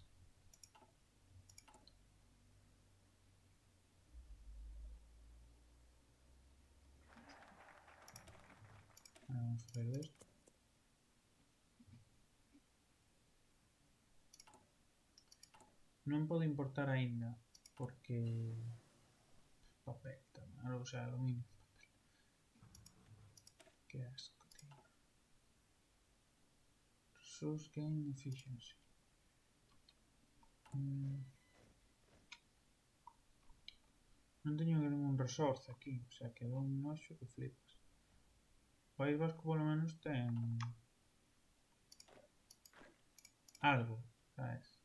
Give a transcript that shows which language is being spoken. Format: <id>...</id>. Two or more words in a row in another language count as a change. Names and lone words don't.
<gl>Vamos facer desto. Non podo importar aínda porque papel tamén, o sea, aluminio, papel. Que asco, tío.</gl> <en>Resource gain efficiency.</en> <gl>Non teño ningún resource aquí, o sea, que dá un noxo que flipas. O País Vasco polo menos ten algo, sabes?</gl>